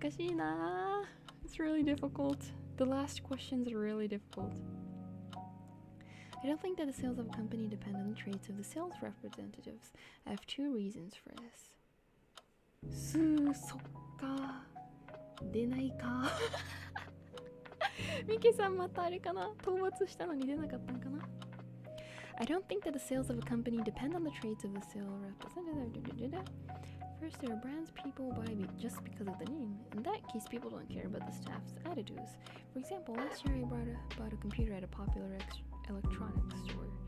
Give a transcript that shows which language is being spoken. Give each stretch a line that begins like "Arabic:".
Japanese: 難しいな.
English: It's really difficult. The last questions are really difficult. I don't think that the sales of a company depend on the traits of the sales representatives. I have two reasons for this.
Japanese: そっか。出ないか。ミキさんまたあれかな？討伐したのに出なかったんかな?
English: I don't think that the sales of a company depend on the traits of the sales representative. First, there are brands people buy just because of the name. In that case, people don't care about the staff's attitudes. For example, last year I bought a computer at a popular electronics store.